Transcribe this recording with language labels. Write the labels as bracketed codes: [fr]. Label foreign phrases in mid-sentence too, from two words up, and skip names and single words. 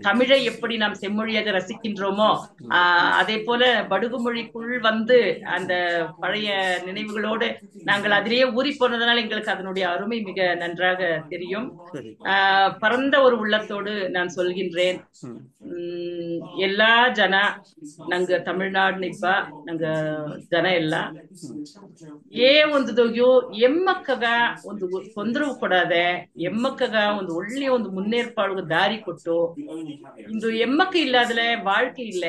[ta] தமிழை எப்படி நாம் செம்மொழியாக ரசிக்கின்றோமோ அதே போல படுகு மொழிக்குள் வந்து அந்த பழைய நினைவுகளோடு நாங்கள் அதிலேயே ஊறி போனதனால் எங்களுக்கு அதனுடைய அருமை மிக நன்றாக தெரியும். சரி. பரந்த ஒரு உள்ளத்தோடு நான் சொல்கின்றேன். ம், [bfq] ಎಲ್ಲಾ ಜನ ನಂಗ ತಮಿಳ್ನಾಡ್ ನಿಬ್ಬ ನಂಗ ಜನ ಎಲ್ಲ ಏ ಒಂದು ದೊಗ್ಯು ಎಮ್ಮಕ್ಕಗ ಒಂದು ತೊಂದರೆ ಕೊಡಾದೆ, ಎಮ್ಮಕ್ಕಗ ಒಂದು ಒಳ್ಳೆಯ ಒಂದು ಮುನ್ನೇರ್ಪಾಡು ದಾರಿ ಕೊಟ್ಟು, ಇಂದು ಎಮ್ಮಕ್ಕ ಇಲ್ಲಾದ್ರೆ ಬಾಳ್ಕೆ ಇಲ್ಲೇ.